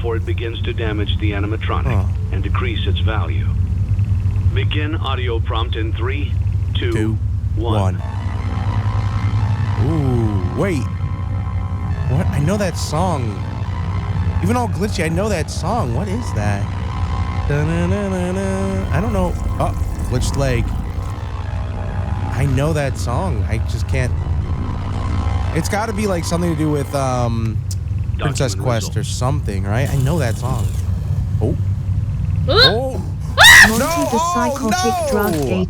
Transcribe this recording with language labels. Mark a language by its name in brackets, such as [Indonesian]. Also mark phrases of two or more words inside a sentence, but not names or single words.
[English] Before it begins to damage the animatronic and decrease its value. Begin audio prompt in 3, 2, 1. Ooh, wait. What? I know that song. Even all glitchy, I know that song. What is that? Da-na-na-na-na. I don't know. Oh, glitched leg. I know that song. I just can't. It's got to be like something to do with Princess Quest or something, right? I know that song. Oh. Oh. Monty the psychotic drug gator.